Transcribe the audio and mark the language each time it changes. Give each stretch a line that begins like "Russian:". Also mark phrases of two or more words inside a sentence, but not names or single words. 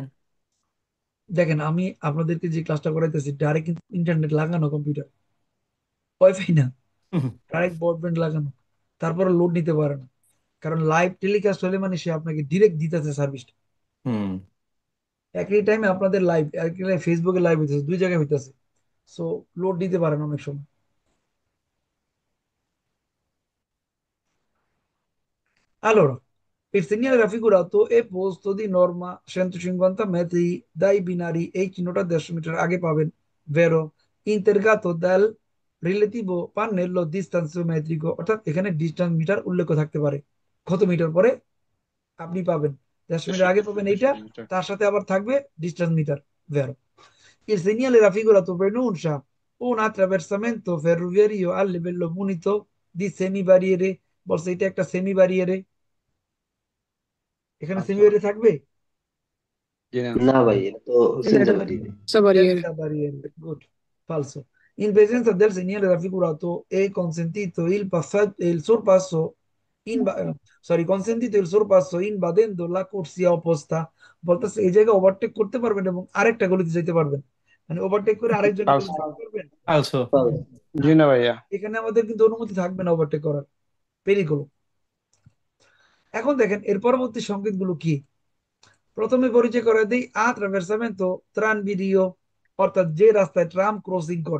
Bangla: দেখেন, আমি আপনাদেরকে যে ক্লাসটা করাইতেছি ডাইরেক্ট কিন্তু ইন্টারনেট লাগানো, কম্পিউটার, ওয়াইফাই না, ডাইরেক্ট ব্রডব্যান্ড লাগানো, তারপরে লোড নিতে পারে না। কারণ লাইভ টেলিকাস্ট হলে মানে সে আপনাকে ডিরেক্ট দিতেছে সার্ভিসটা। হুম। একই টাইমে আপনাদের লাইভ, একই ফেসবুকে লাইভ হইতেছে, দুই জায়গায় হইতেছে। সো লোড দিতে পারে না অনেক সময়।
Italian: Allora, per segnare raffigurato è posto di norma 150 metri dai binari
Bangla: এই চিহ্নটা 150 মিটার আগে পাবেন, vero?
Italian: Intergato dal relativo pannello distanziometrico,
Bangla: অর্থাৎ এখানে ডিস্টেন্স মিটার উল্লেখ থাকতে পারে। কত মিটার পরে আপনি পাবেন? 150 মিটার আগে পাবেন এইটা, 150 মিটার। তার সাথে আবার থাকবে ডিস্টেন্স মিটার,
Italian: vero? Il segnale raffigurato pronuncia un attraversamento ferroviario a livello munito di semibarriere,
Bangla: বলছে এটা একটা সেমি ব্যারিয়ারে। এখানে সেমি আচ্ছা। ব্যারিয়ার থাকবে? জি না। না ভাই, এটা তো সেন্সর বাড়িয়ে।
Italian: Senza barriere. Good. Falso. In presenza del segnale raffigurato è consentito il passaggio, il sorpasso, consentito il sorpasso invadendo la corsia opposta.
Bangla: বলতেছে এই জায়গায় ওভারটেক করতে পারবেন এবং আরেকটা গলিতে যেতে পারবেন, মানে ওভারটেক করে আরেকজনের পালস। গলিতে যেতে পারবেন। আলসো। জি না ভাইয়া। এখানে আমাদের কিন্তু অনুমতি থাকবে না ওভারটেক করার, পেরিগুলো। এখন দেখেন এর পরবর্তী সংকেতগুলো কি। প্রথমে পরিচয় করে দিই
Italian: attraversamento tranviario,
Bangla: অর্থাৎ যে রাস্তায় ট্রাম ক্রসিং করে।